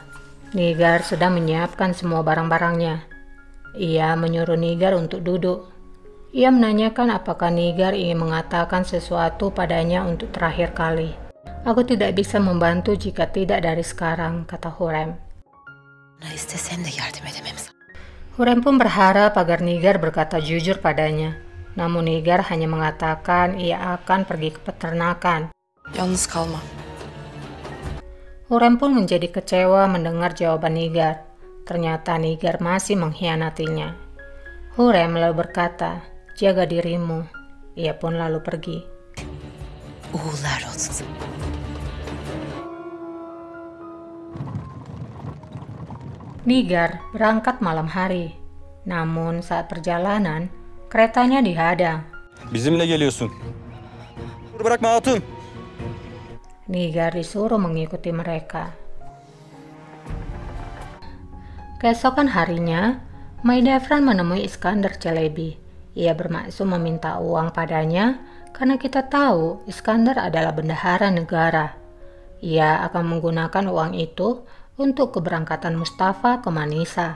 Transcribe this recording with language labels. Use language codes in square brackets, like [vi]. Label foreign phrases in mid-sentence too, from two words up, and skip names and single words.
[id] Nigar sedang menyiapkan semua barang-barangnya. Ia menyuruh Nigar untuk duduk. Ia menanyakan apakah Nigar ingin mengatakan sesuatu padanya untuk terakhir kali. Aku tidak bisa membantu jika tidak dari sekarang, kata Hurrem. [tr] Ona istesem de yardım edemem. [id] Hurrem pun berharap agar Nigar berkata jujur padanya. Namun Nigar hanya mengatakan ia akan pergi ke peternakan. [tr] Yalnız kalma. [id] Hurrem pun menjadi kecewa mendengar jawaban Nigar. Ternyata Nigar masih mengkhianatinya. Hurrem lalu berkata, jaga dirimu. Ia pun lalu pergi. [tr] Uğurlar olsun. [id] Nigar berangkat malam hari. Namun saat perjalanan, keretanya dihadang. [tr] Bizimle geliyorsun. Bırakma hatun. [id] Nigar disuruh mengikuti mereka. Keesokan harinya, Mahidevran menemui Iskandar Celebi. Ia bermaksud meminta uang padanya karena kita tahu Iskandar adalah bendahara negara. Ia akan menggunakan uang itu untuk keberangkatan Mustafa ke Manisa.